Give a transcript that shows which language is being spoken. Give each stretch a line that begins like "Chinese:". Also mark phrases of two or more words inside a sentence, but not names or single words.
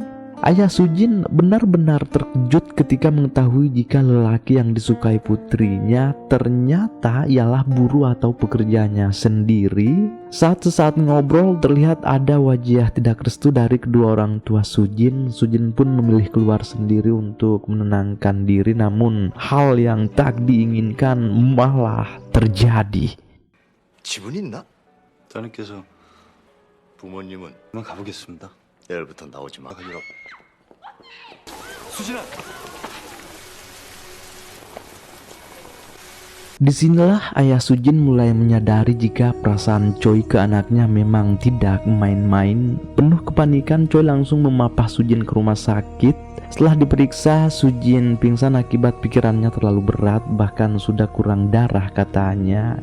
Indonesian: Ayah Sujin benar-benar terkejut ketika mengetahui jika lelaki yang disukai putrinya ternyata ialah buruh atau pekerjanya sendiri. Sesaat ngobrol terlihat ada wajah tidak restu dari kedua orang tua Sujin. Sujin pun memilih keluar sendiri untuk menenangkan diri, namun hal yang tak diinginkan malah terjadi.
Korean: 지분 있나? 따님께서 부모님은 그만 가보겠습니다. 내일부터 나오지 마. 가지러. 수진아.
Indonesian: Disinilah ayah Sujin mulai menyadari jika perasaan Choi ke anaknya memang tidak main-main. Penuh kepanikan, Choi langsung memapah Sujin ke rumah sakit. Setelah diperiksa, Sujin pingsan akibat pikirannya terlalu berat, bahkan sudah kurang darah katanya.